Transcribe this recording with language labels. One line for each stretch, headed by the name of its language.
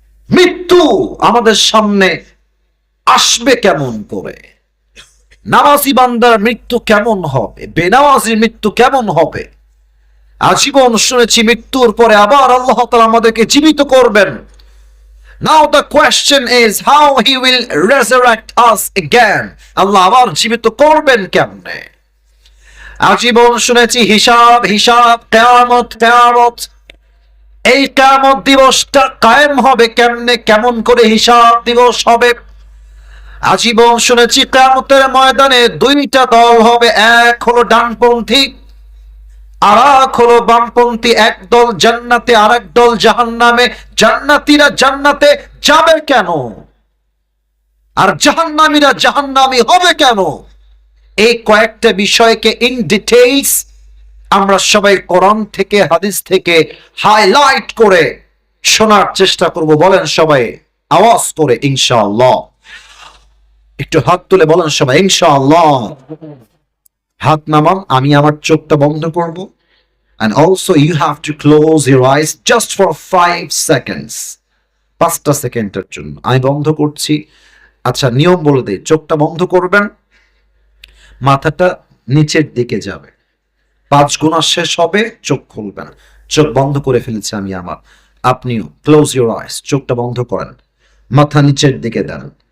Bangla: মৃত্যু আমাদের সামনে আসবে কেমন করে, নামাজি বান্দার মৃত্যু কেমন হবে, বেনামাজির মৃত্যু কেমন হবে। আজীবন শুনেছি মৃত্যুর পরে আবার আল্লাহ তাআলা আমাদেরকে জীবিত করবেন।
English: Now the question is how he will resurrect us again.
Bangla: আল্লাহ আবার জীবিত করবেন কেমনে? আজীবন শুনেছি হিসাব হিসাব, কিয়ামত কিয়ামত। এই কিয়ামত দিবসটা কায়েম হবে কেমনে, কেমন করে হিসাব দিবস হবে। আজীবন শুনেছি কিয়ামতের ময়দানে 2টা দল হবে, এক হলো ডানপন্থী আর এক হলো বামপন্থী। এক দল জান্নাতে আর এক দল জাহান্নামে। জান্নাতীরা জান্নাতে যাবে কেন আর জাহান্নামীরা জাহান্নামী হবে কেন? এই কয়েকটা বিষয়কে ইন ডিটেইলস আমরা সবাই কোরআন থেকে হাদিস থেকে হাইলাইট করে শোনার চেষ্টা করব। বলেন সবাই আওয়াজ করে ইনশাআল্লাহ। একটু হাত তুলে বলেন সবাই ইনশাআল্লাহ। হাত নামান, আমি আমার চোখটা বন্ধ করব।
English: And also you have to close your eyes just for 5 seconds.
Bangla: 5টা সেকেন্ডের জন্য আমি বন্ধ করছি। আচ্ছা, নিয়ম বলে দেই, চোখটা বন্ধ করবেন, মাথাটা নিচের দিকে যাবে, 5 গুণা শেষ হবে, চোখ খুলবেন। চোখ বন্ধ করে ফেলেছি আমি আমার, আপনিও
English: close your eyes,
Bangla: চোখটা বন্ধ করেন, মাথা নিচের দিকে দেন।